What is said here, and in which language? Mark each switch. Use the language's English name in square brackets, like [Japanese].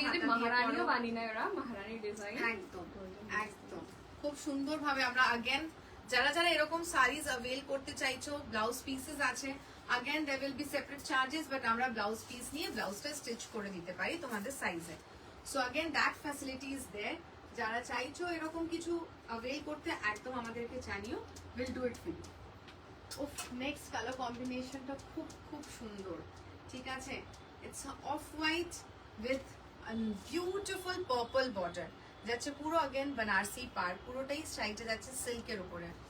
[Bangla] মহারানীও বানি না, ওরা মহারানী ডিজাইন একদম একদম খুব সুন্দর ভাবে আমরা अगेन যারা যারা এরকম সারিজ অ্যাভেল করতে চাইছো, ব্লাউজ পিসেস আছে [English] again there will be separate charges, but [Bangla] আমরা ব্লাউজ পিস নিয়ে ব্লাউজটা স্টিচ করে দিতে পারি তোমাদের সাইজে। [English] So again that facility is there. [Bangla] যারা চাইছো এরকম কিছু অ্যাভেল করতে একদম আমাদেরকে জানিও, [English] Will do it for you. [Bangla] উফ, নেক্সট কালার কম্বিনেশনটা খুব খুব সুন্দর, ঠিক আছে? [English] it's off white with beautiful purple border, [Bangla] যাচ্ছে পুরো अगेन बनारसी পার, পুরোটাই স্ট্রাইটে যাচ্ছে সিল্কের উপরে।